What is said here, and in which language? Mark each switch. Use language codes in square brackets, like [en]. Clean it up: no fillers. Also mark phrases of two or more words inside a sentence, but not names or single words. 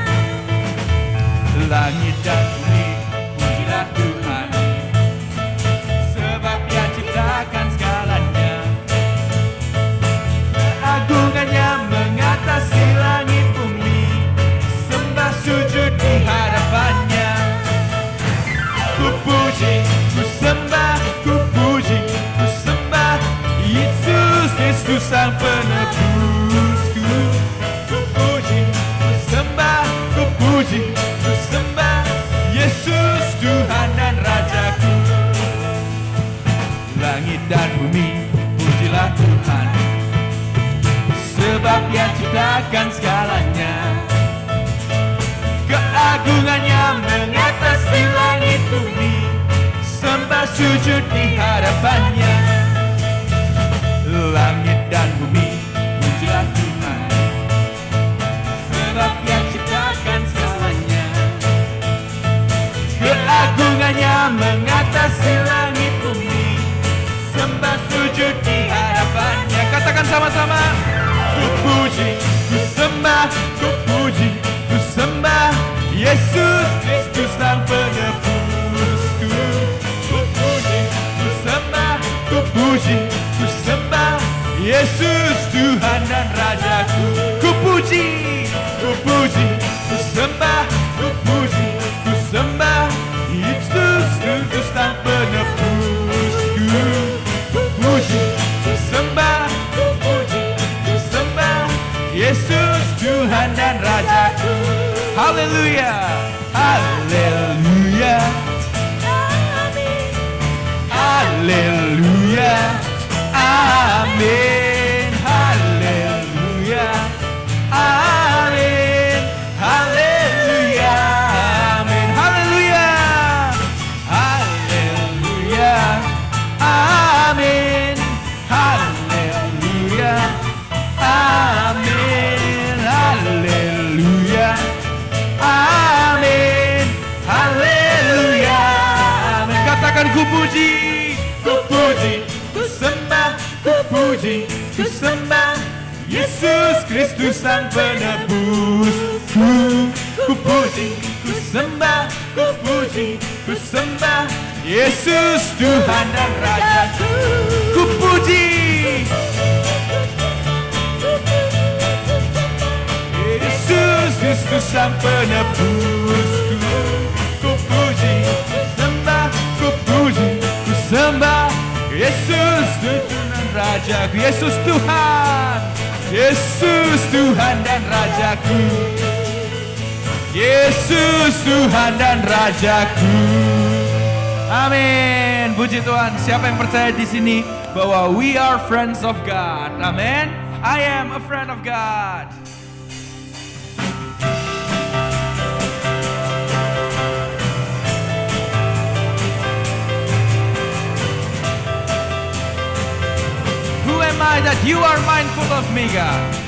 [id] Langit dan bumi, pujilah Tuhan. Sebab Dia ciptakan segalanya. Keagungannya mengatasi langit bumi. Sembah sujud di hadapannya. Ku puji, ku sembah, ku puji, ku sembah Yesus Kristus Sang Penebusku. Ku puji, ku sembah, ku puji, ku sembah Yesus Tuhan dan Rajaku. Langit dan bumi, pujilah Tuhan. Sebab Dia ciptakan segalanya. Keagungannya mengatasi langit bumi. Sembah sujud di hadapannya. Langit dan bumi, pujilah Tuhan. Sebab Dia ciptakan segalanya. Keagungannya mengatasi langit bumi. Sembah sujud di hadapannya. Katakan sama-sama. Ku puji, ku sembah, ku puji, ku sembah Yesus Kristus Sang Penebusku. Ku puji, ku sembah, ku puji, ku sembah Yesus Tuhan dan Rajaku. Ku puji, ku puji, ku sembah, ku puji, ku sembah Yesus Kristus Sang Penebusku. Ku puji, ku sembah, ku puji, ku sembah Yesus Tuhan dan Rajaku. Haleluya, haleluya, haleluya, amin, haleluya, amin, haleluya, amin, haleluya, haleluya, amin, haleluya, amin, haleluya. Amin, haleluya, amin. Katakan ku puji, ku puji, ku sembah, ku puji, ku sembah Yesus Kristus Sang Penebusku. Ku puji, ku sembah, ku puji, ku sembah Yesus Tuhan dan Rajaku. Ku puji Yesus Kristus Sang Penebusku. Ku puji, ku sembah, ku puji, ku sembah Yesus Tuhan dan Rajaku. Yesus Tuhan, Yesus Tuhan dan Rajaku. Yesus Tuhan dan Rajaku. Amin. Puji Tuhan. Siapa yang percaya di sini bahwa [en] we are friends of God? [id] Amin. [en] I am a friend of God. Who am I that you are mindful of me, God?